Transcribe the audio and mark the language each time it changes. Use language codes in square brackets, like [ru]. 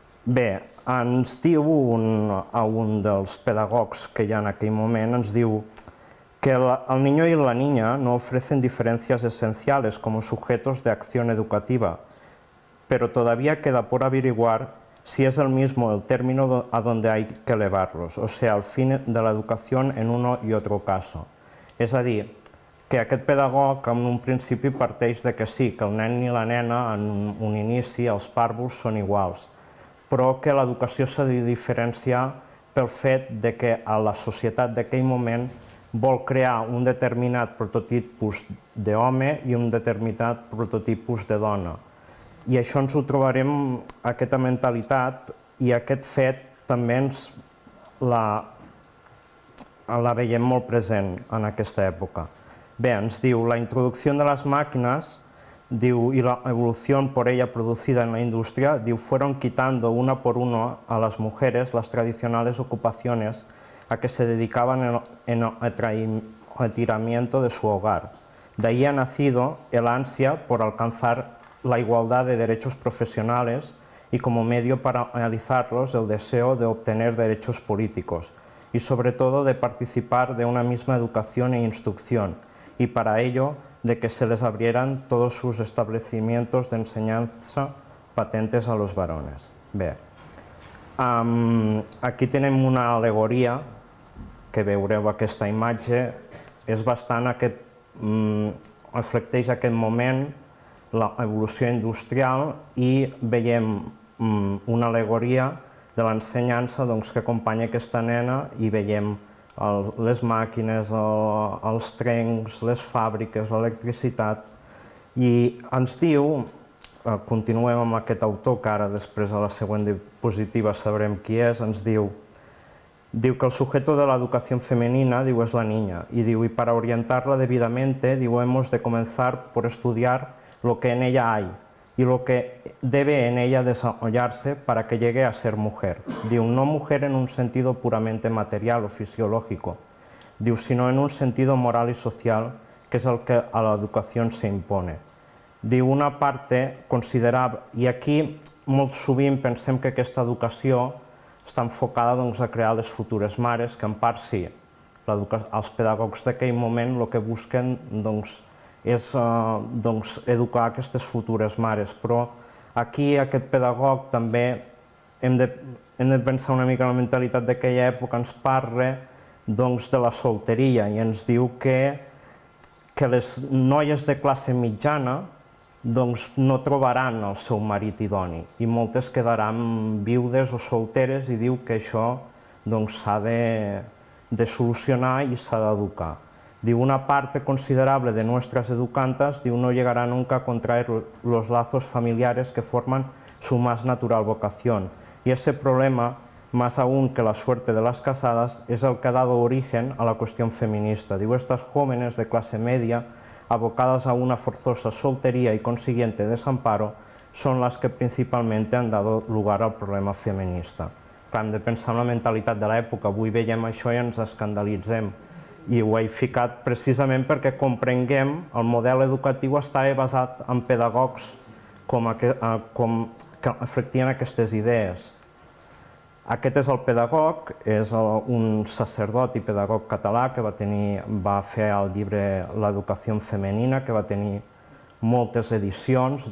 [ca] Bé, ens diu un dels pedagogs que hi ha en aquell moment, ens diu que [es] el niño y la niña no ofrecen diferencias esenciales como sujetos de acción educativa, pero todavía queda por averiguar si es el mismo el término a donde hay que elevarlos, o sea, el fin de la educación en uno y otro caso. [ca] És a dir, que aquest pedagog en un principi parteix de que sí, que el nen i la nena en un inici, els pàrvuls són iguals, però que l'educació s'ha de diferenciar pel fet de que a la societat d'aquell moment vol crear un determinat prototipus d'home i un determinat prototipus de dona. I això ens ho trobarem, aquesta mentalitat, i aquest fet també la veiem molt present en aquesta època. Bé, ens diu, [es] la introducción de las máquinas, diu, y la evolución por ella producida en la industria, diu, fueron quitando una por una a las mujeres las tradicionales ocupaciones a que se dedicaban en el retiramiento de su hogar. De ahí ha nacido el ansia por alcanzar la igualdad de derechos profesionales y como medio para realizarlos el deseo de obtener derechos políticos y sobre todo de participar de una misma educación e instrucción y para ello de que se les abrieran todos sus establecimientos de enseñanza patentes a los varones. [ca] Bé, aquí tenim una al·legoria que veureu aquesta imatge, és bastant reflecteix aquest moment, l'evolució industrial, i veiem una al·legoria de l'ensenyança que acompanya aquesta nena i veiem les màquines, els trens, les fàbriques, l'electricitat. I ens diu, continuem amb aquest autor, que ara després a la següent diapositiva sabrem qui és, ens diu que [es] el sujeto de la educación femenina, diu, es la niña, y diu, y para orientarla debidamente, diu, hemos de comenzar por estudiar lo que en ella hay y lo que debe en ella desarrollarse para que llegue a ser mujer. Diu, no mujer en un sentido puramente material o fisiológico, diu, sino en un sentido moral y social, que es el que a la educación se impone. [ca] Diu, [es] una parte considerable, [ca] i aquí molt sovint pensem que aquesta educació està enfocada a crear les futures mares, que en part sí, els pedagogs d'aquell moment el que busquen és educar aquestes futures mares, però aquí aquest pedagog també hem de pensar una mica en la mentalitat d'aquella època, ens parla de la solteria i ens diu que les noies de classe mitjana no trobaran el seu marit idoni i moltes quedaran viudes o solteres i diu que això s'ha de solucionar i s'ha d'educar. [es] Diu, una parte considerable de nuestras educantas, diu, no llegará nunca a contraer los lazos familiares que forman su más natural vocación. Y ese problema, más aún que la suerte de las casadas, es el que ha dado origen a la cuestión feminista. Diu, estas jóvenes de clase media, abocadas a una forzosa soltería y consiguiente desamparo, son las que principalmente han dado lugar al problema feminista. [ca] Clar, hem de pensar en la mentalitat de l'època. Avui veiem això i ens escandalitzem. I ho he ficat precisament perquè comprenguem el model educatiu estava basat en pedagogs que reflectien aquestes idees. Aquest és el pedagog, és un sacerdot i pedagog català que va fer el llibre L'educació femenina, que va tenir moltes edicions.